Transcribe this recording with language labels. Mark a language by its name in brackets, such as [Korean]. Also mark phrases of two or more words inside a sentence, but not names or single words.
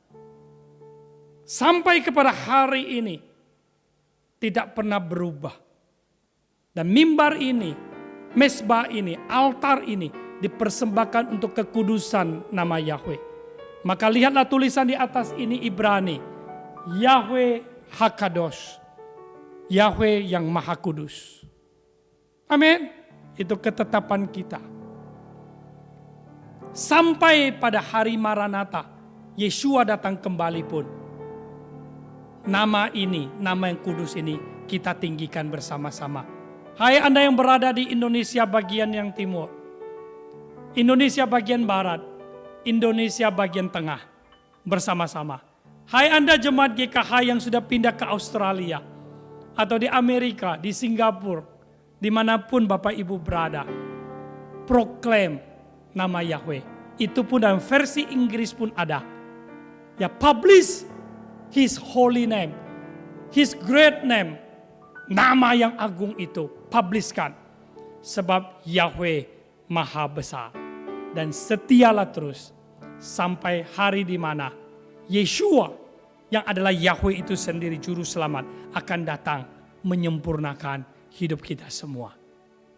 [Indonesian] Sampai kepada hari ini tidak pernah berubah. Dan mimbar ini, mesbah ini, altar ini dipersembahkan untuk kekudusan nama Yahweh. Maka lihatlah tulisan di atas ini Ibrani. Yahweh Hakadosh. Yahweh yang Maha Kudus. Amin. Itu ketetapan kita. Sampai pada hari Maranatha, Yeshua datang kembali pun. Nama ini, nama yang kudus ini kita tinggikan bersama-sama. Hai Anda yang berada di Indonesia bagian yang timur, Indonesia bagian barat, Indonesia bagian tengah, bersama-sama Hai Anda jemaat GKH yang sudah pindah ke Australia, atau di Amerika, di Singapura, dimanapun Bapak Ibu berada, proklaim nama Yahweh. Itu pun dalam versi Inggris pun ada. Ya, [English] publish His holy name, His great name, [Indonesian] nama yang agung itu, publishkan. Sebab Yahweh maha besar. Dan setialah terus sampai hari di mana Yeshua yang adalah Yahweh itu sendiri juru selamat akan datang menyempurnakan hidup kita semua.